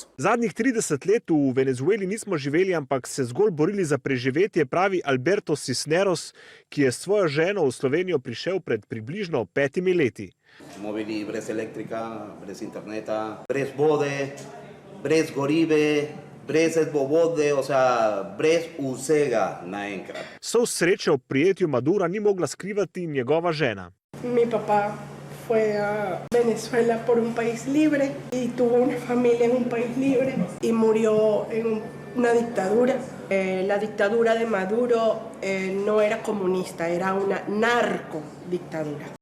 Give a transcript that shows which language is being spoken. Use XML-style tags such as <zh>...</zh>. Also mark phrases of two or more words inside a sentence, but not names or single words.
<sl>Zadnjih 30 let v Venezueli nismo živeli, ampak se zgolj borili za preživetje, pravi Alberto Cisneros, ki je s svojo ženo v Slovenijo prišel pred približno 5 leti. Smo bili brez elektrika, brez interneta, brez vode, brez gorive, brez vode, brez vsega naenkrat. Vso srečo ob prijetju Madura ni mogla skrivati njegova žena.</sl> <es>Mi papá fue a Venezuela por un país libre y tuvo una familia en un país libre y murió en una dictadura. La dictadura de Maduro no era comunista, era una narcodictadura.</es>